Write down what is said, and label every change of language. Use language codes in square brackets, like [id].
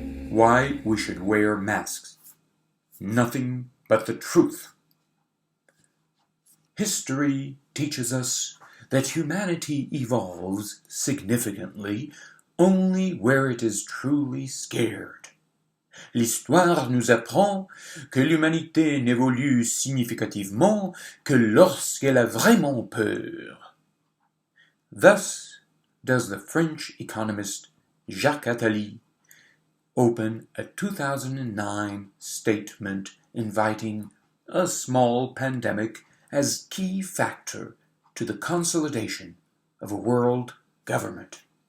[en] why we should wear masks. Nothing but the truth. History teaches us that humanity evolves significantly only where it is truly scared. [fr] L'histoire nous apprend que l'humanité n'évolue significativement que lorsqu'elle a vraiment peur. [en] Thus does the French economist Jacques Attali open a 2009 statement inviting a small pandemic as key factor to the consolidation of a world government.